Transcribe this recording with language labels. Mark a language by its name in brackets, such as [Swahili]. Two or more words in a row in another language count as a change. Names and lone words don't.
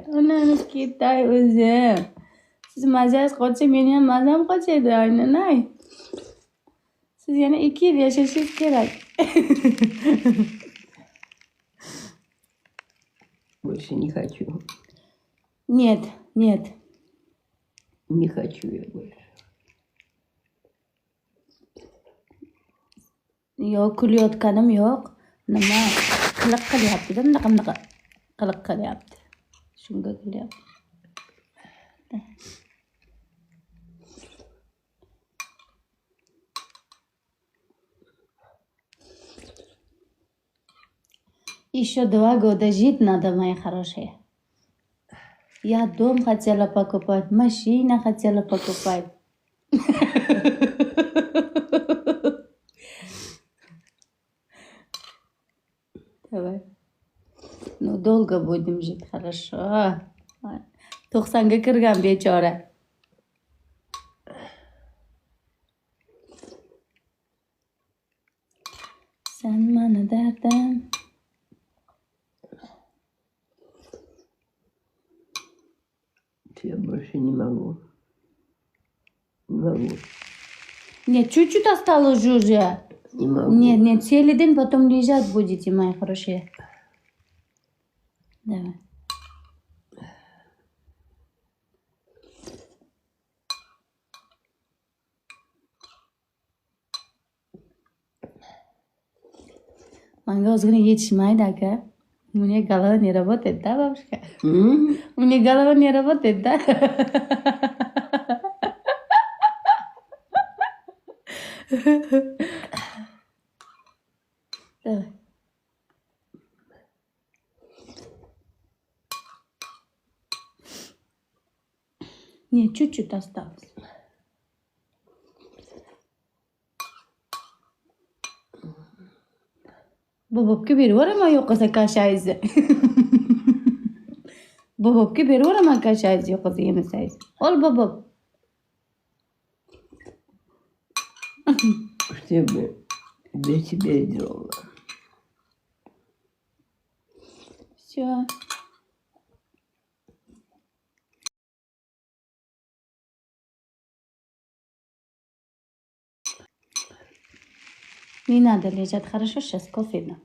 [Uzbek] Anamiz ketay o'zim. Siz mazangiz qochsa, meni ham mazam qochadi, aynan. Siz yana 2 yil yashashingiz kerak. [Russian] Больше не хочу. Нет, нет. Не хочу я больше. [Uzbek] Yo'q, kulayotganim yo'q. Nima? Qiliq qilyapti-da, bunaqa qiliq qilyapti. Shunga kulyapti. [Russian] Еще 2 года жить надо, моя хорошая. Я дом хотела покупать, машина хотела покупать. Давай. Ну, долго будем жить, хорошо. [Uzbek] 90ga kirgan bechora. Sen mani dardim. [Russian] Я больше не могу. Не могу. Нет, чуть-чуть осталось уже. Не могу. Нет, целый день потом лежать будете, моя хорошая. [Uzbek] Давай. Manga ozgina yetishmaydi, aka. [Russian] У меня голова не работает, да, бабушка? У меня голова не работает, да? Давай. Нет, чуть-чуть осталось. [Uzbek] Bobobga beraveraman yo'qolsa kashangizni. Bobobga beraveraman kashangizni yo'qolsa yemasangiz. Ol, bobob. [Russian] Что бы для тебя делала? Все. Не надо лежать, хорошо? Сейчас кофе дам.